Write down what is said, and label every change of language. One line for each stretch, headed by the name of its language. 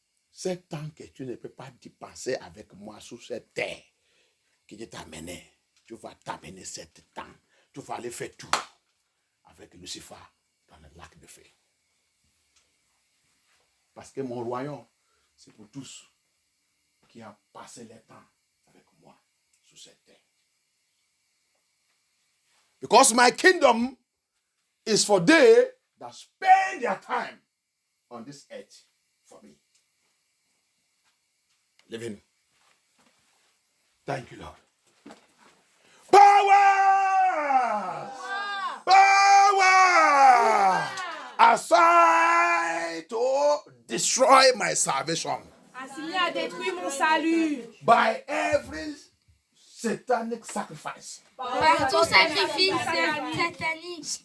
French: 7 ans que tu ne peux pas dépenser avec moi sur cette terre que je t'ai amené, tu vas t'amener 7 ans. Tu vas aller faire tout avec Lucifer dans le lac de feu. Parce que mon royaume, c'est pour tous qui ont passé le temps avec moi sur cette terre.
English: Because my kingdom is for they that spend their time on this earth for me. Living. Thank you, Lord. Power! Power! Assigned to destroy my salvation.
French: Assigné à détruire mon salut.
English: By every satanic sacrifice.
French: Par tout sacrifice satanique.